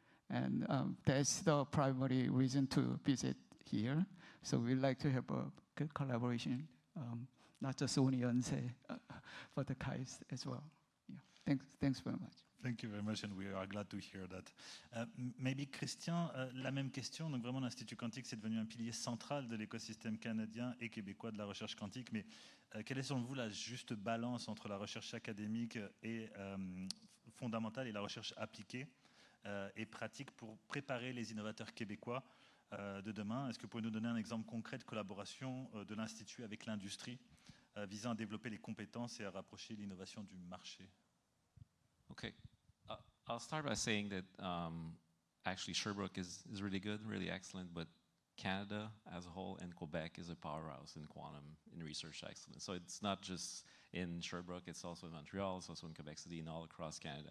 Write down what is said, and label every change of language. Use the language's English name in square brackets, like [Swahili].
[English] And that's the primary reason to visit here. So we like to have a good collaboration, not just only Eun-Seong, but the KRISS as well. Yeah. Thanks very much. Thank you very much, and we are glad to hear that. Maybe [French] Christian, la même question. Donc vraiment, l'Institut quantique, c'est devenu un pilier central de l'écosystème canadien et québécois de la recherche quantique. Mais quelle est selon vous la juste balance entre la recherche académique et fondamentale et la recherche appliquée et pratique pour préparer les innovateurs québécois de demain? Est-ce que vous pouvez nous donner un exemple concret de collaboration de l'Institut avec l'industrie visant à développer les compétences et à rapprocher l'innovation du marché? [English] Okay, I'll start by saying that actually Sherbrooke is really good, really excellent, but Canada as a whole and Quebec is a powerhouse in quantum, in research excellence. So it's not just in Sherbrooke, it's also in Montreal, it's also in Quebec City and all across Canada.